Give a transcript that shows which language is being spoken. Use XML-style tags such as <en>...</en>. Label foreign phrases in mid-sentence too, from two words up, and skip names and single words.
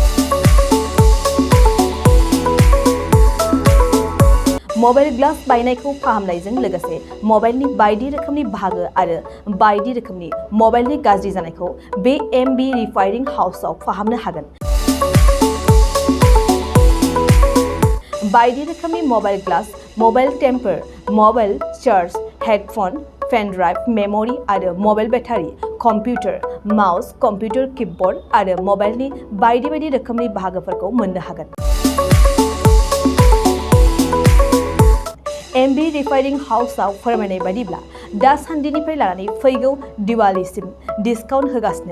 <en>mobile glass</en> <brx>बायनायखौ फाहामनायजों लोगोसे मबाइलनि बायदि रोखोमनि बाहागो आरो बायदि रोखोमनि मबाइलनि गाज्रि जानायखौ बे MB रिफाइनिं हाउसआव फाहामनो हागोन। बायदि रोखोमनि</brx> <en>mobile glass, mobile temper, mobile charge, headphone, pen drive, memory</en> <brx>आरो</brx> <en>mobile battery, computer, mouse, computer keyboard</en> <brx>आरो मबाइलनि बायदि रोखोमनि बाहागोफोरखौ मोननो हागोन। MB रिफाइनिं हाउसआव फोरमायनाय बायदिब्ला दासान्दिनिफ्राय लानानै फैगौ दिवालीसिम डिसकाउन्ट होगासिनो।</brx>